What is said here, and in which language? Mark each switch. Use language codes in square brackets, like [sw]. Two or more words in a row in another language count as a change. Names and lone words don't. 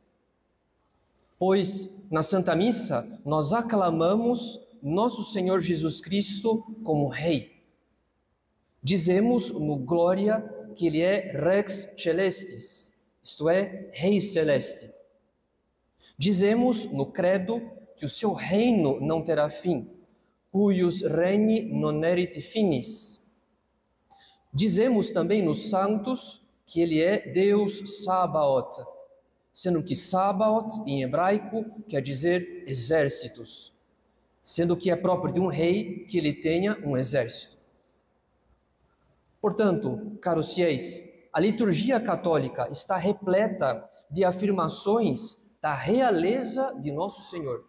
[pt] Pois na Santa Missa nós aclamamos Nosso Senhor Jesus Cristo como Rei. Dizemos no Glória que Ele é [la] Rex Celestis, [pt] isto é, Rei Celeste. Dizemos no Credo que o seu reino não terá fim, [la] cuius regni non erit finis. [pt] Dizemos também nos Santos que Ele é Deus Sabaoth, sendo que Sabaoth, em hebraico, quer dizer exércitos. sendo que é próprio de um rei que ele tenha um exército. Portanto, caros fiéis, a liturgia católica está repleta de afirmações da realeza de nosso Senhor.